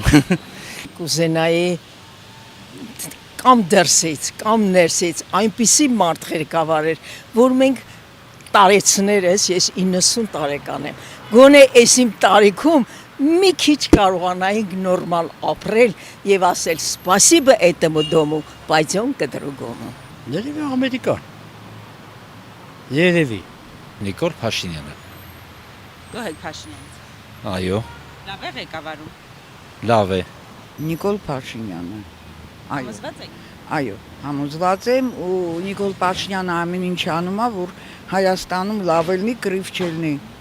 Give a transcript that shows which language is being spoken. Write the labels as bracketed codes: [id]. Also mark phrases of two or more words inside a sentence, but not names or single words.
[hy] Կուզենայի կամ դրսից, կամ ներսից այնպիսի մարդ ղեկավարեր, որ մենք տարեցներս, ես 90 տարեկան եմ, գոնե այս իմ տարիքում մի քիչ կարողանայինք նորմալ ապրել եւ ասել [ru] «Спасибо этому дому, пойдем к другому»։ [hy] Երևի Ամերիկա։ Երևի։ Նիկոլ Փաշինյանը։ Գոհեկ Փաշինյանից։ Այո, Լավ է ղեկավարում։ լավ է։ Նիկոլ Փաշինյանը։ Այո, Համոզված եք։ այո, համոզված եմ ու Նիկոլ Փաշինյանը ամեն ինչ անում է, որ Հայաստանում լավ լինի, կռիվ չլինի։